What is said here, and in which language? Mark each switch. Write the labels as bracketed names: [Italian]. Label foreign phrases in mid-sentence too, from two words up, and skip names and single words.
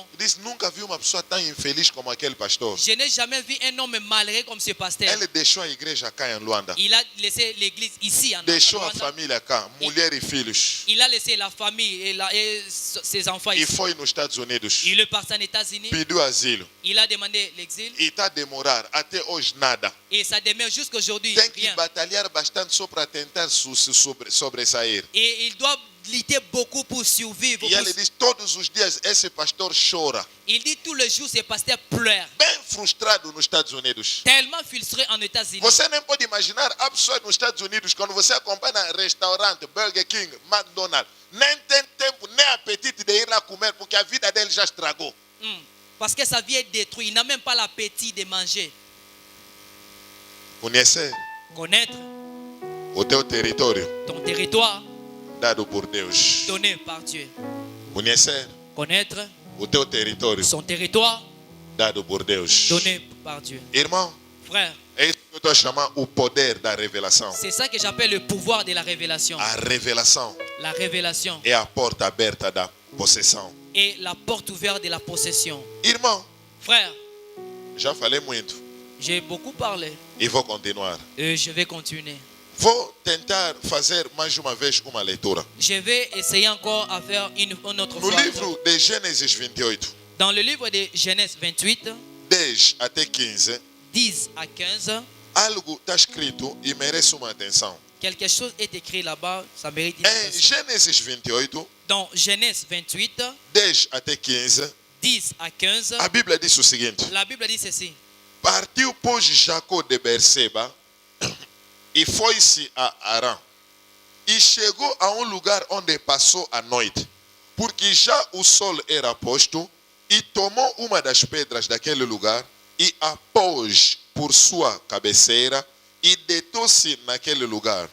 [Portuguese] Ele disse, nunca vi uma pessoa tão infeliz como aquele pastor. [French] Je n'ai jamais vu un homme malheureux comme ce pasteur. [Portuguese] Ele deixou a igreja cá em Luanda. [French] Il a laissé l'église ici en [Portuguese] Deixou a Luanda. família cá, mulher e filhos. [French] Il a laissé la famille et ses enfants [Portuguese] E [French] ici. [Portuguese] foi nos Estados Unidos. [French] Il est parti en États-Unis. [Portuguese] Pediu asilo. [French] Il a demandé l'exil. [Portuguese] E está a demorar até hoje nada. [French] Et ça demeure jusqu'aujourd'hui [Portuguese] Tem que [French] rien. [Portuguese] batalhar bastante só para tentar sobressair. [French] Et il doit lutter beaucoup pour survivre. [Portuguese] E ele diz, todos os dias esse pastor chora. [French] Il dit tous les jours, ce pasteur pleure. [Portuguese] Bem frustrado nos Estados Unidos. [French] Tellement frustré en États-Unis. [Portuguese] Você nem pode imaginar a pessoa nos Estados Unidos, quando você acompanha restaurante, Burger King, McDonald's, nem tem tempo, nem apetite de ir lá comer, porque a vida dele já estragou. [French] Parce que sa vie est détruite. Il n'a même pas l'appétit de manger. [Portuguese] Conhecer [French] Connaître [Portuguese] o teu território [French] ton territoire [Portuguese] dado por Deus. [French] donné par Dieu. [Portuguese] Conhecer [French] Connaître [Portuguese] o teu território [French] son territoire [Portuguese] dado por Deus. [French] donné par Dieu. [Portuguese] Irmão, [French] Frère, [Portuguese] é isso que eu estou a chamar o poder da revelação. [French] c'est ça que j'appelle le pouvoir de la révélation. [Portuguese] A revelação [French] La révélation [Portuguese] é a porta aberta da possessão. [French] est la porte ouverte de la possession. [Portuguese] Irmão, [French] Frère, [Portuguese] já falei muito. [French] J'ai beaucoup parlé. [Portuguese] E vou continuar. [French] Et je vais continuer. [Portuguese] Vou tentar fazer mais uma vez uma leitura. [French] Je vais essayer encore à faire une autre [Portuguese] No [French] fois. [Portuguese] livro de Gênesis 28, [French] Dans le livre de Genèse 28, [Portuguese] 10 até 15, [French] 10 à 15, [Portuguese] algo está escrito e merece uma atenção. [French] quelque chose est écrit là-bas, ça mérite une [Portuguese] Em [French] attention. [Portuguese] Gênesis 28, [French] Dans Genèse 28, [Portuguese] 10 até 15, [French] 10 à 15, [Portuguese] a Bíblia diz o seguinte: [French] la Bible dit ceci. [Portuguese] Partiu, pois, Jacó de Berseba e foi-se a Arã. E chegou a um lugar onde passou a noite, porque já o sol era posto, e tomou uma das pedras daquele lugar e a pôs por sua cabeceira e deitou-se naquele lugar.